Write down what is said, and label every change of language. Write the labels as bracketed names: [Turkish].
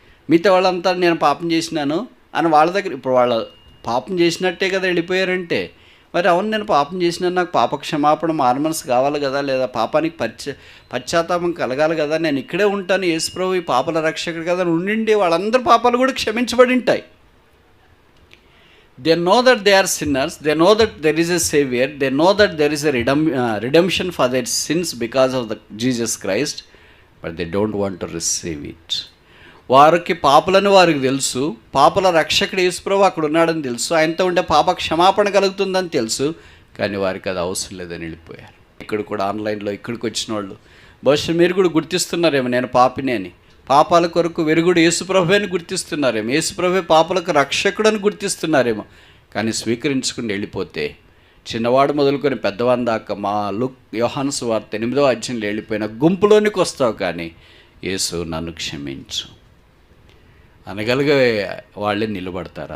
[Telugu] మిగతా వాళ్ళంతా నేను పాపం చేసినాను అని వాళ్ళ దగ్గర, ఇప్పుడు వాళ్ళ పాపం చేసినట్టే కదా వెళ్ళిపోయారంటే, మరి అవును నేను పాపం చేసినాను, నాకు పాప క్షమాపణ మారుమనసు కావాలి కదా, లేదా పాపానికి పశ్చాత్తాపం కలగాలి కదా, నేను ఇక్కడే ఉంటాను, యేసుప్రభు ఈ పాపల రక్షకుడు కదా ఉండిండి వాళ్ళందరి పాపాలు కూడా క్షమించబడి ఉంటాయి. [English] They know that they are sinners, they know that there is a savior, they know that there is a redemption for their sins because of the Jesus Christ, but they don't want to receive it. [Telugu] వారికి పాపలని వారికి తెలుసు, పాపల రక్షకుడు యేసుప్రభు అక్కడ ఉన్నాడని తెలుసు, ఆయనతో ఉంటే పాప క్షమాపణ కలుగుతుందని తెలుసు, కానీ వారికి అది అవసరం లేదని వెళ్ళిపోయారు. ఇక్కడ కూడా ఆన్లైన్లో ఇక్కడికి వచ్చిన వాళ్ళు బహుశా మీరు కూడా గుర్తిస్తున్నారేమో నేను పాపిని అని. పాపాల కొరకు వెరుగుడు యేసుప్రభు అని గుర్తిస్తున్నారేమో, యేసుప్రభు పాపలకు రక్షకుడు అని గుర్తిస్తున్నారేమో, కానీ స్వీకరించుకుని వెళ్ళిపోతే చిన్నవాడు మొదలుకొని పెద్దవాని దాకా మా యోహాను సువార్త 8వ అధ్యాయంలో వెళ్ళిపోయిన గుంపులోనికి వస్తావు, కానీ యేసు నన్ను క్షమించు అనగలిగే వాళ్ళే నిలబడతారు.